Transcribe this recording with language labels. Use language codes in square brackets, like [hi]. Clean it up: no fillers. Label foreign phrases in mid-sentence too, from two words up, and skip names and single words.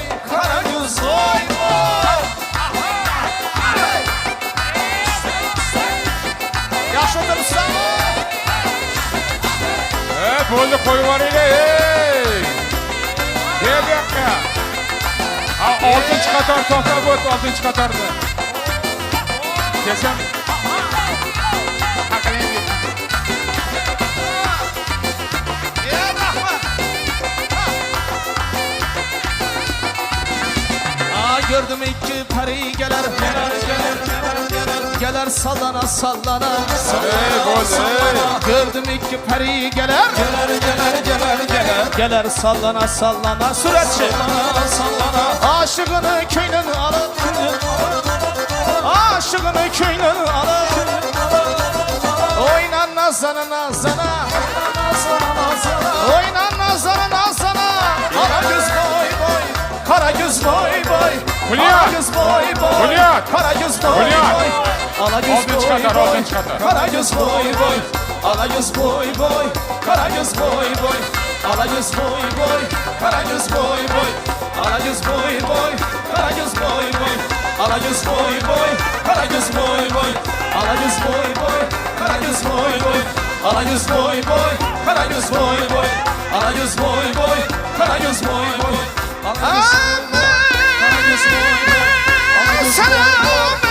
[tr] Kara göz boy boy. Yaşlı oturursan. [uz] Bo'ldi qo'yvoringlar. Gel bu yoqqa. Ha, 6-chi qator to'xtab o't, 6-chi qatorda. Kelsam. [tr] Gördüm iki peri geler. Geler sallana sallana. Gördüm iki peri geler. Geler sallana sallana. Süratçi. Aşığını köyünün alıp. Aşığını köyünün alıp. Oynan nazana nazana. Oynan nazana nazana. Kara göz boy boy. Kara göz boy boy. Kara göz boy boy. Kara göz boy boy. Ala göz boy boy. Kara göz boy boy. Ala göz boy boy. Kara göz boy boy. Ala göz boy boy. Kara göz boy boy. Ala göz boy boy. Kara göz boy boy. Ala göz boy boy. Kara göz boy boy. Ala göz boy boy. Kara göz boy boy. Ala göz boy boy. Kara göz boy boy. Ala göz boy boy. Kara göz boy boy. Sana